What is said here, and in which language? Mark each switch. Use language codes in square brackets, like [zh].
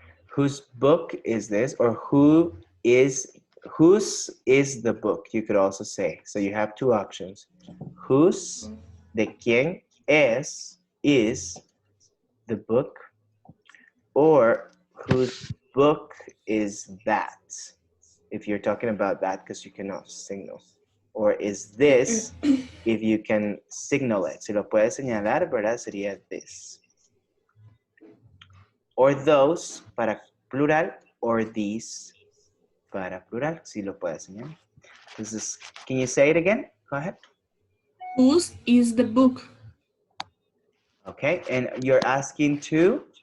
[en] Whose book is this, or whose is the book? You could also say. So you have two options. Whose, [es] de quién [en] is the book, or whose book is that? If you're talking about that, because you cannot signal. Or is this, if you can signal it. [es] Si lo puedes señalar, ¿verdad? Sería this. [en] Or those, [es] para plural, [en] or these, [es] para plural, si lo puedes señalar. [en] Entonces, can you say it again? Go ahead. Whose is the book? Okay, and you're asking to?